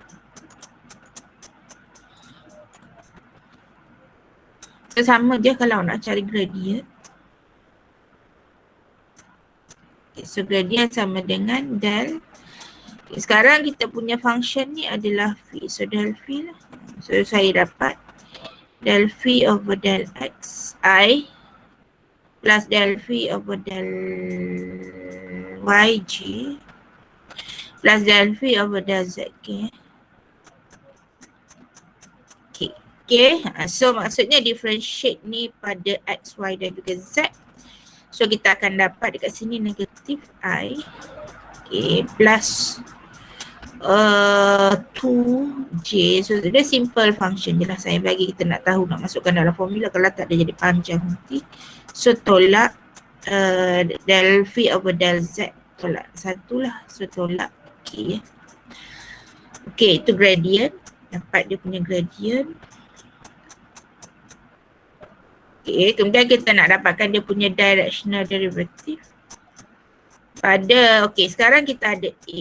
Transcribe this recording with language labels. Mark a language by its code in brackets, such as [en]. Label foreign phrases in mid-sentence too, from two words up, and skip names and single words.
[ms] So, sama je kalau nak cari gradient. [en] Okay, so gradient [ms] sama dengan del. Okay, sekarang kita punya function ni adalah phi. So [en] del phi [ms] lah. So saya dapat [en] del phi over del xi plus del phi over del yg plus del phi over del zk. Okay, so [ms] maksudnya differentiate ni pada x, y dan juga z. So kita akan dapat dekat sini negatif I, [en] okay, plus 2j. [ms] So dia [en] simple function [ms] je lah saya bagi, kita nak tahu nak masukkan dalam formula, kalau tak dia jadi panjang nanti. So tolak [en] del phi over del z, [ms] tolak 1 lah. So tolak k. Okay, itu gradient, dapat dia punya gradient. Okay, kemudian kita nak dapatkan dia punya [en] directional derivative [ms] pada, okay, sekarang kita ada A.